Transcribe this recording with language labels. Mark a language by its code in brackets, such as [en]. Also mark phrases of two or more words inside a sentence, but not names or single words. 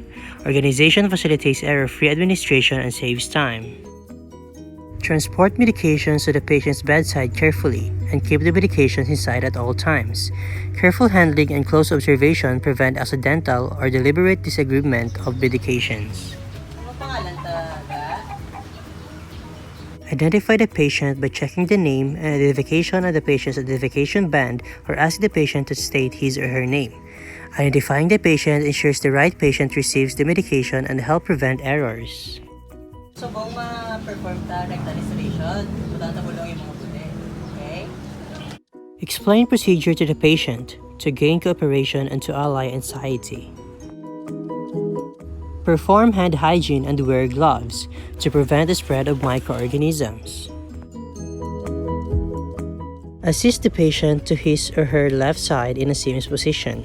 [en] Organization facilitates error-free administration and saves time. Transport medications to the patient's bedside carefully and keep the medications inside at all times. Careful handling and close observation prevent accidental or deliberate disagreement of medications. [tl] Ano pangalan talaga? [en] Identify the patient by checking the name and identification of the patient's identification band or ask the patient to state his or her name. Identifying the patient ensures the right patient receives the medication and help prevent errors. [hil] So kung ma-perform ta [en] rectal installation, [hil] tutanta mo lang yung mga puti. [en] Okay? Explain procedure to the patient to gain cooperation and to allay anxiety. Perform hand hygiene and wear gloves to prevent the spread of microorganisms. Assist the patient to his or her left side in a seamless position.